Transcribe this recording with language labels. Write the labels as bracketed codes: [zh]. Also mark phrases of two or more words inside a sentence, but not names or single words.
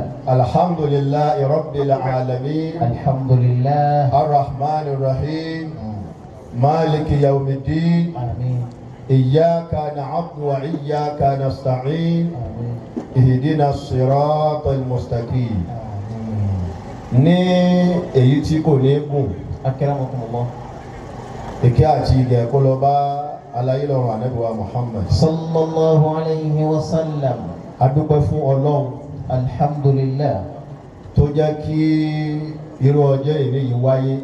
[ar] الحمد لله رب العالمين. Alhamdulillah. الرحمن الرحيم. مالك يوم الدين. Amin. إياك نعبد وإياك نستعين. Amin. اهدنا الصراط المستقيم. Amin. [yo] Ní èyí tí kò ní gùn. Akramakumullah. Ìkẹ́ àti ìgẹ̀ kó lọ bá aláyé lọ́run Ànábì wa Muhammad. [ar] صلى الله عليه وسلم. [yo] A dúpẹ́ fún Ọlọ́run Alhamdulillah. tó jẹ́ kí irú ọjọ́ ìní yìí wáyé.